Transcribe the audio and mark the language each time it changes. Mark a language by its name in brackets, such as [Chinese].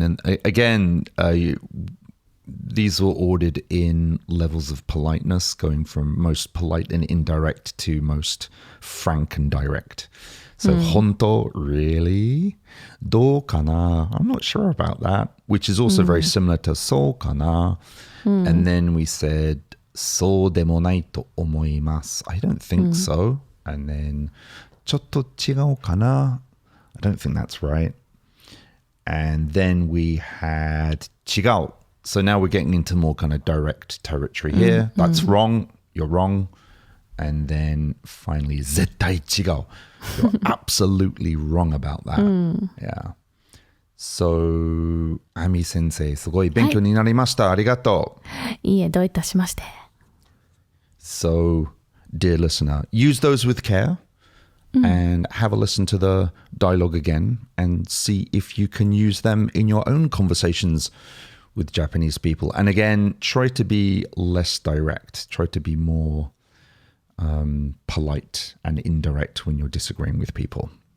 [English] And again, these were ordered in levels of politeness, going from most polite and indirect to most frank and direct. So, 本当, really? [Japanese] どうかな? [English] I'm not sure about that, which is also very similar to [Japanese] そうかな? [English] And then we said, [Japanese] そうでもないと思います. [English] I don't think so. And then, [Japanese] ちょっと違うかな? [English] I don't think that's right. And then we had 違う. So now we're getting into more kind of direct territory here. That's wrong. You're wrong. And then finally, [Japanese] 絶対違う. [English] You're absolutely wrong about that. Yeah. So, [Japanese] アミ先生、すごい勉強になりました。ありがとう。いいえ、どういたしまして。 [English] So, dear listener, use those with care and have a listen to the dialogue again and see if you can use them in your own conversations with Japanese people. And again, try to be less direct. Try to be more polite and indirect when you're disagreeing with people.